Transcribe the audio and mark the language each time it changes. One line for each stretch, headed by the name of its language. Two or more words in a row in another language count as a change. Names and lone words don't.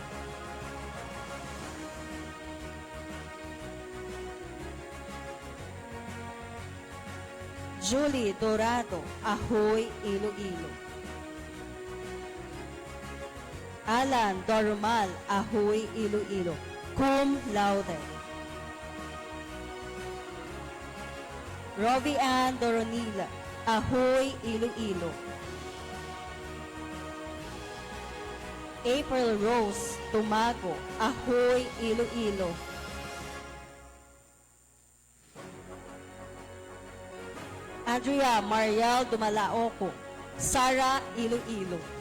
English: Julie Dorado, Ahoy, Iloilo. Alan Dormal, Ahoy, Iloilo. Cum laude. Rovi Ann Doronila, Ahoy, Iloilo. April Rose Tumago, Ahoy, Iloilo. Andrea Mariel Dumalaoco, Sara, Iloilo.